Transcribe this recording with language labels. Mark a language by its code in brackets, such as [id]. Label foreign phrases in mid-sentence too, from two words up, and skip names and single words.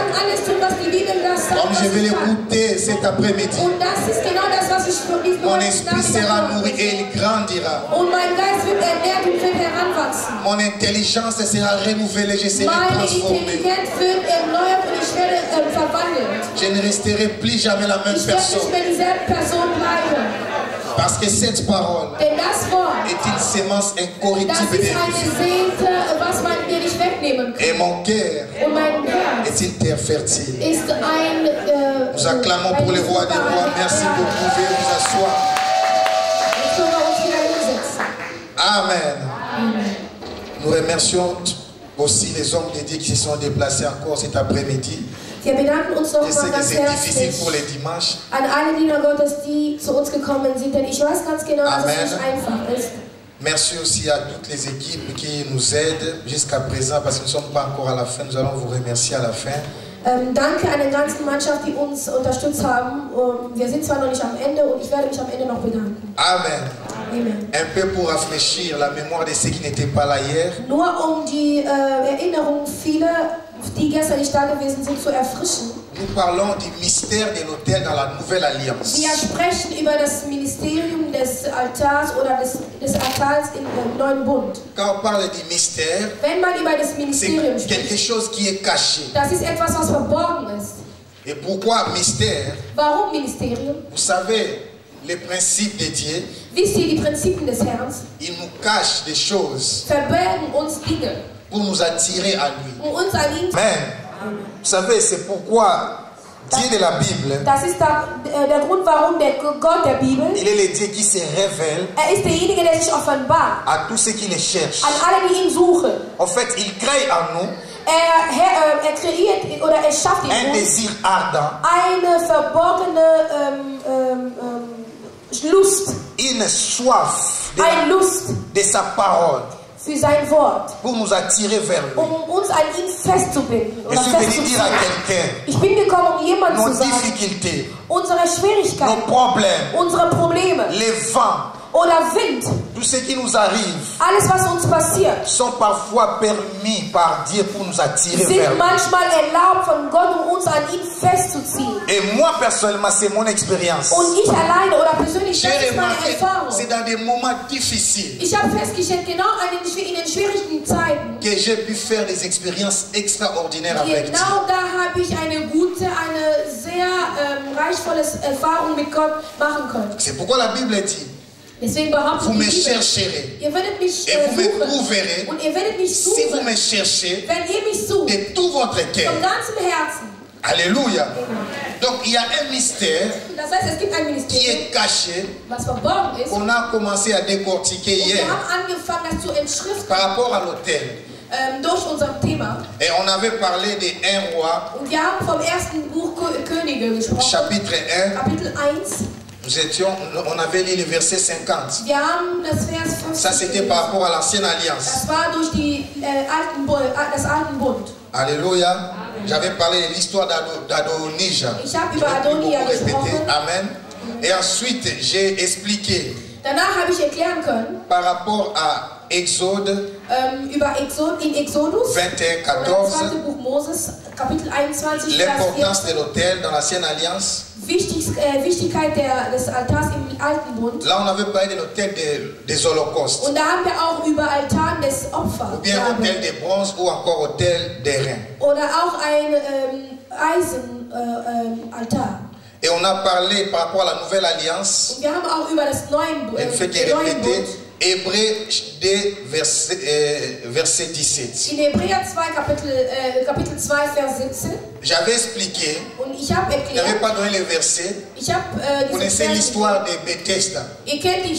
[fr] Comme je vais l'écouter cet après-midi, mon esprit sera nourri et il grandira. Mon intelligence sera renouvelée, je serai transformé. [de] werde verwandelt. [fr] Je ne resterai plus jamais la même [de] Ich werde [fr] personne. [de] nicht mehr dieselbe Person bleiben. [fr] Parce que cette parole [de] Denn das Wort, [fr] est une sémence [de] das [fr] incorruptible [de] ist [fr] de [de] eine [fr] vie. [de] Seele, was man mir nicht wegnehmen kann. [fr] Et mon cœur [de] Und mein Herz [fr] est une terre fertile. [de] ist ein... [fr] Nous acclamons pour le roi des rois. Merci pour vous vous asseoir. [de] Jetzt können wir uns wieder hinsetzen. Amen. [fr] Nous remercions aussi les hommes de Dieu qui se sont déplacés encore cet après-midi. [de] Wir bedanken uns [fr] Je [de] nochmal [fr] sais que [de] ganz [fr] c'est difficile [de] herzlich [fr] pour les dimanches. [de] an alle Diener Gottes, die zu uns gekommen sind, denn ich weiß ganz genau, dass Amen. es nicht einfach ist. [fr] Merci aussi à toutes les équipes qui nous aident jusqu'à présent parce que nous ne sommes pas encore à la fin. Nous allons vous remercier à la fin. [de] Danke an der ganzen Mannschaft, die uns unterstützt haben. Wir sind zwar noch nicht am Ende und ich werde mich am Ende noch bedanken. Amen. Amen. [fr] Un peu pour rafraîchir la mémoire de ceux qui n'étaient pas là hier. [de] Nur um die Erinnerung vieler, die gestern nicht da gewesen sind, zu erfrischen. [fr] Nous parlons du mystère de l'autel dans la Nouvelle Alliance. [de] Wir sprechen über das Ministerium des Altars oder des Altars im neuen Bund. [fr] Quand on parle du mystère, [de] Wenn man über das Ministerium [fr] c'est quelque [de] spricht, [fr] chose qui est caché. [de] das ist etwas, was verborgen ist. [fr] Et pourquoi mystère? [de] Warum Ministerium? [fr] Vous savez, les principes de Dieu, [de] Wisst ihr, die Prinzipien des Herrn [fr] il nous cache des choses [de] verbergen uns Dinge, [fr] pour nous attirer à lui. [de] um uns an ihn zu... Amen. [fr] Vous savez, c'est pourquoi Dieu de la Bible, [de] Das ist der Grund, warum der Gott der Bibel, [fr] il est le Dieu qui se révèle [de] ist derjenige, der sich offenbart [fr] à tous ceux qui le cherchent. [de] an alle, die ihn suchen. [fr] En fait, il crée en nous [de] Er kreiert oder er schafft in [fr] un [de] uns [fr] désir ardent, [de] eine verborgene Lust, [fr] une soif [de] eine Lust [fr] de sa parole [de] für sein Wort, [fr] pour nous attirer vers lui. [de] uns an ihn festzubinden [fr] Je [de] oder [fr] suis venu dire [de] festzuziehen. [fr] à quelqu'un, [de] Ich bin gekommen, um jemandem zu [fr] nos [de] sagen, [fr] difficultés, [de] unsere [fr] nos [de] Schwierigkeiten, [fr] problèmes, [de] unsere Probleme [fr] les vents, [de] oder Wind, [fr] tout ce qui nous arrive, [de] alles was uns passiert, [fr] sont parfois permis par Dieu pour nous attirer vers [de] sind [fr] lui. [de] manchmal erlaubt von Gott, um uns an ihn festzuziehen. [fr] Et moi, personnellement, c'est mon expérience. [de] Und ich alleine oder persönlich, [fr] J'ai [de] das ist meine [fr] remarqué, [de] Erfahrung. [fr] c'est dans des moments difficiles [de] Ich habe festgestellt, genau in den schwierigen Zeiten, [fr] que j'ai pu faire des expériences extraordinaires avec Dieu. [de] genau da habe ich eine sehr reichvolle Erfahrung mit Gott machen können. [fr] C'est pourquoi la Bible dit, [de] Deswegen behauptet [fr] vous [de] die [fr] me [de] Bibel, [fr] chercherez [de] ihr werdet mich [fr] et vous me [de] suchen [fr] trouverez [de] und ihr werdet mich [fr] si vous [de] suchen, [fr] me cherchez [de] wenn ihr mich sucht, [fr] de tout votre cœur. [de] vom ganzen Herzen. [fr] Alléluia. Donc il y a un mystère [de] Das heißt, es gibt ein [fr] qui [de] Ministerium, [fr] est caché, [de] was verborgen ist. Und [fr] qu'on a commencé à décortiquer [de] wir [fr] hier [de] haben angefangen, das zu entschriften [fr] par rapport à l'autel. [de] durch unser Thema. [fr] Et on avait parlé de 1 roi, [de] Und wir haben vom ersten Buch Könige gesprochen, [fr] chapitre 1. [de] Kapitel 1. [fr] On avait lu le verset 50. [de] Wir haben das Vers 50. [fr] Ça, c'était par rapport à l'ancienne alliance. [de] Das war durch das alten Bund. Alléluia. [fr] J'avais parlé de l'histoire d'Adonija. [de] Ich habe [fr] Je [de] über [fr] vais plus [de] Adonia [fr] beaucoup répéter. [de] gesprochen. Amen. [fr] Et ensuite, j'ai expliqué [de] Danach habe ich erklären können, [fr] par rapport à Exode [de] über Exodus, 21, das 14, zweite Buch Moses, Kapitel 21, Vers [fr] l'importance 4, de l'autel dans l'ancienne alliance. [de] Wichtigkeit des Altars im alten Bund. [fr] Là, on avait parlé de l'autel des holocaustes, [de] Und da haben wir auch über Altan des Opfers [fr] ou bien autel de bronze, ou encore autel d'airain. [de] oder auch ein Eisenaltar. [fr] Et on a parlé par rapport à la nouvelle alliance. [de] Und wir haben auch über das [fr] Elle fait que [de] neuen [fr] répéter [de] Bund. [fr] Hébreux 2, verset 17. [de] In Hebräer 2, Kapitel 2, Vers 17. [fr] J'avais expliqué, [de] Und ich habe [fr] je n'avais [de] erklärt, [fr] pas donné le verset. [de] ich habe [fr] Vous connaissez l'histoire de Bethesda. [de] Ihr kennt die